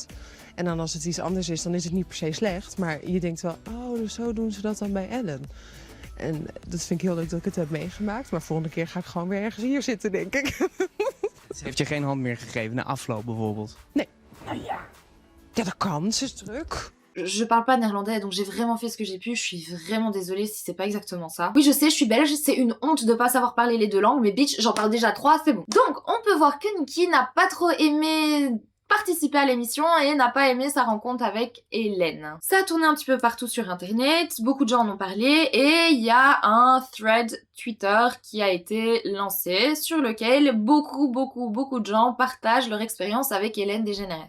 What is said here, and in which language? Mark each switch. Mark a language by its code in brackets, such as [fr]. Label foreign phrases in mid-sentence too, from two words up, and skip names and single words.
[nl] En dan als het iets anders is, dan is het niet per se slecht. Maar je denkt wel, oh, dus zo doen ze dat dan bij Ellen. En dat vind ik heel leuk dat ik het heb meegemaakt. Maar volgende keer ga ik gewoon weer ergens hier zitten, denk ik. Ze heeft je geen hand meer gegeven na afloop bijvoorbeeld? Nee. Nou ja. Ja, dat kan. Ze is druk. [fr] Je parle pas néerlandais, donc j'ai vraiment fait ce que j'ai pu, je suis vraiment désolée si c'est pas exactement ça. Oui, je sais, je suis belge, c'est une honte de pas savoir parler les 2 langues, mais bitch, j'en parle déjà 3, c'est bon. Donc, on peut voir que Nikki n'a pas trop aimé participé à l'émission et n'a pas aimé sa rencontre avec Hélène. Ça a tourné un petit peu partout sur internet, beaucoup de gens en ont parlé et il y a un thread Twitter qui a été lancé sur lequel beaucoup de gens partagent leur expérience avec Hélène DeGeneres.